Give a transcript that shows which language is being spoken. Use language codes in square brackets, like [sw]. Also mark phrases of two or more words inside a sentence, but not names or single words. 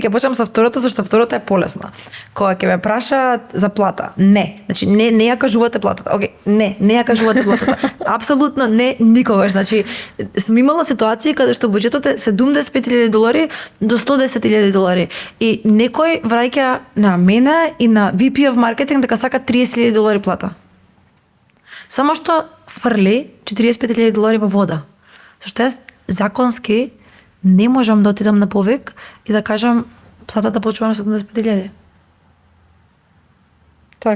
[mk] Ќе почнам со второто, зашто второто е полесно. Кога ќе ме прашаат за плата, не. Значи не ја кажувате платата. Океј, не ја кажувате платата. Апсолутно не никогаш. Значи сум имала ситуации каде што буџетот е $75,000 до $110,000 и некој враќа на мене и на [en] VP of marketing [mk] дека сака $30,000 плата. Само што фрли $45,000 во вода. Зашто јас законски не можам да отидам на повик и да кажам платата почува на 75,000. Так.